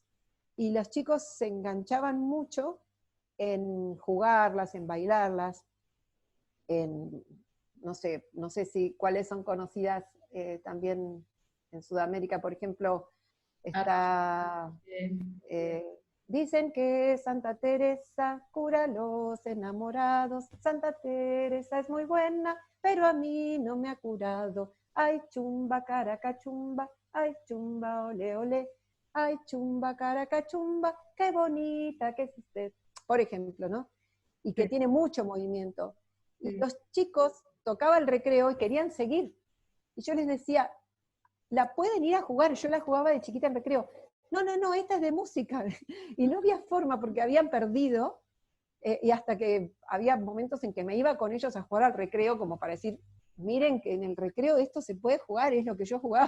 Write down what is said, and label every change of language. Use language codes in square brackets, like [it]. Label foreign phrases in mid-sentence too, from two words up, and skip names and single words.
[es] Y los chicos se enganchaban mucho en jugarlas, en bailarlas, en, no sé si cuáles son conocidas también en Sudamérica, por ejemplo, Ah, está, bien. dicen que Santa Teresa cura a los enamorados, Santa Teresa es muy buena, pero a mí no me ha curado, ay chumba, caraca chumba, ay chumba, ole ole, ay chumba, caraca chumba, qué bonita que es usted, por ejemplo, ¿no? Y que Sí, tiene mucho movimiento. Y sí. los chicos tocaban el recreo y querían seguir. Y yo les decía, la pueden ir a jugar, yo la jugaba de chiquita en recreo. No, no, no, esta es de música. Y no había forma porque habían perdido, y hasta que había momentos en que me iba con ellos a jugar al recreo como para decir, miren que en el recreo esto se puede jugar, es lo que yo jugaba.